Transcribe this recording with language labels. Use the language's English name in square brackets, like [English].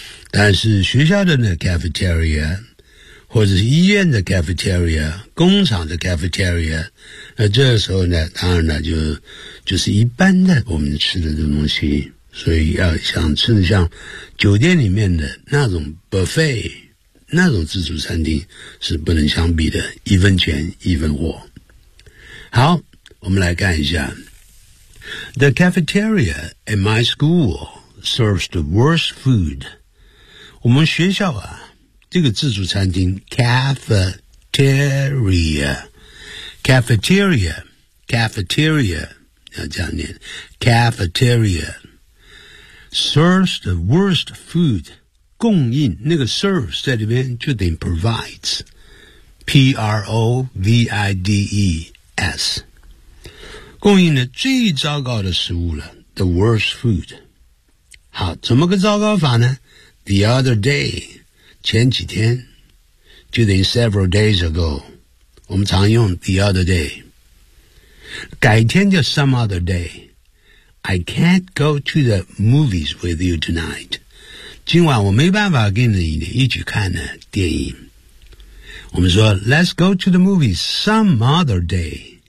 [Chinese] 但是学校的那 cafeteria, 或者是医院的 cafeteria, 工厂的 cafeteria, 那这个时候呢，当然呢就是一般的我们吃的这东西。所以要想吃的像酒店里面的那种 buffet, 那种自助餐厅是不能相比的，一分钱一分货。好，我们来看一下。 [English] The cafeteria at my school serves the worst food. [Chinese] 我们学校啊，这个自助餐厅 cafeteria, 要这样念 cafeteria, [English] serves the worst food, [Chinese] 供应那个 serves 在里面就等于 provides, P-R-O-V-I-D-E-S, 供应的最糟糕的食物了 [English] the worst food. [Chinese] 好，怎么个糟糕法呢？ [English] The other day, [Chinese] 前几天，就等于 [English] several days ago, [Chinese] 我们常用 [English] the other day, [Chinese] 改天叫 [English] some other day,I can't go to the movies with you tonight. [Chinese] 今晚我没办法跟你一起看呢电影。我们说 [English] ,let's go to the movies some other day.